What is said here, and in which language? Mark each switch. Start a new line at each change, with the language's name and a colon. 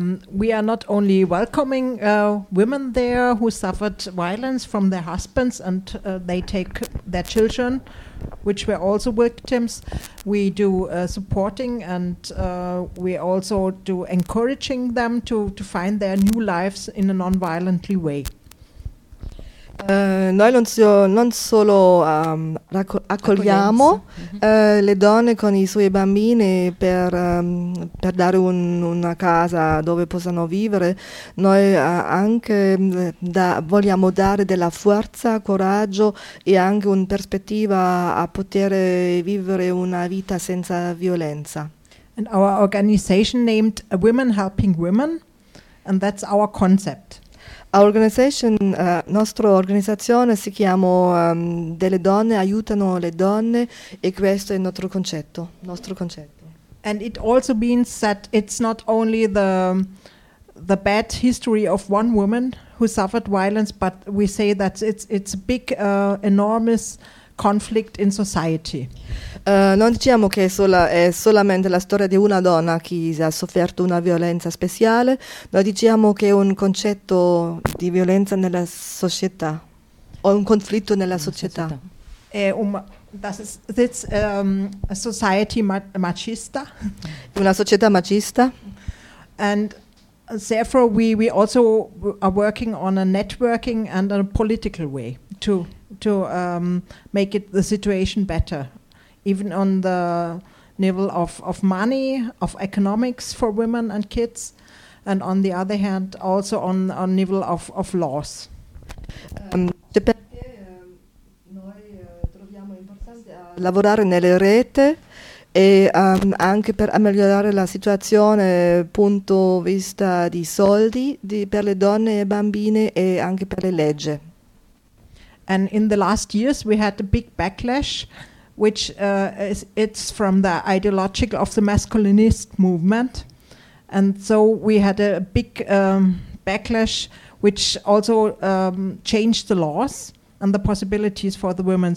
English: We are not only welcoming women there who suffered violence from their husbands and they take their children, which were also victims. We do supporting and we also do encouraging them to find their new lives in a non-violently way.
Italian: Noi non solo accogliamo le donne con i suoi bambini per dare una casa dove possano vivere, noi anche vogliamo dare della forza, coraggio e anche una prospettiva a poter vivere una vita senza violenza.
English: And our organization named Women Helping Women, and that's our concept.
Italian: Nostra organizzazione si chiama delle donne aiutano le donne e questo è il nostro concetto.
English: And it also means that it's not only the bad history of one woman who suffered violence, but we say that it's a big enormous conflict in society.
Italian: Non diciamo che è solamente la storia di una donna che ha sofferto una violenza speciale, ma diciamo che è un concetto di violenza nella società, o un conflitto nella società.
English: A society machista.
Italian: Una società machista.
English: And therefore we also are working on a networking and a political way to make it the situation better. Even on the level of money, of economics for women and kids, and on the other hand, also on level of laws.
Italian: Perché noi troviamo importante lavorare nelle rete e anche per migliorare la situazione punto vista di soldi per le donne e bambine e anche per le leggi.
English: And in the last years, we had a big backlash. Which it's from the ideological of the masculinist movement, and so we had a big backlash, which also changed the laws and the possibilities for the women.